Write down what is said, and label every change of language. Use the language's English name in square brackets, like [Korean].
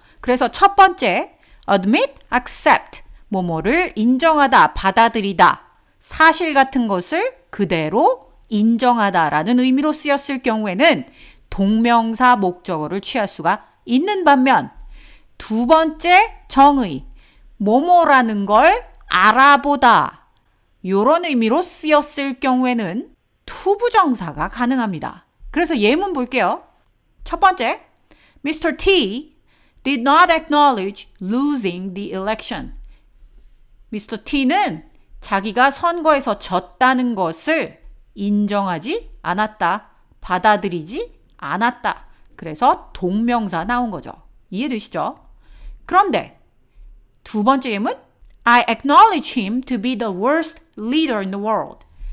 [Korean] 그래서 첫 번째 admit, accept, 뭐뭐를 인정하다, 받아들이다, 사실 같은 것을 그대로 인정하다라는 의미로 쓰였을 경우에는 동명사 목적어를 취할 수가 있는 반면 두 번째 정의, 뭐뭐라는 걸 알아보다 이런 의미로 쓰였을 경우에는 투부정사가 가능합니다. 그래서 예문 볼게요. 첫 번째, Mr. [English] T did not acknowledge losing the election. Mr. [Korean] T는 자기가 선거에서 졌다는 것을 인정하지 않았다. 받아들이지 않았다. 그래서 동명사 나온 거죠. 이해되시죠? 그런데 두 번째 예문 [English] I acknowledge him to be the worst leader in the world.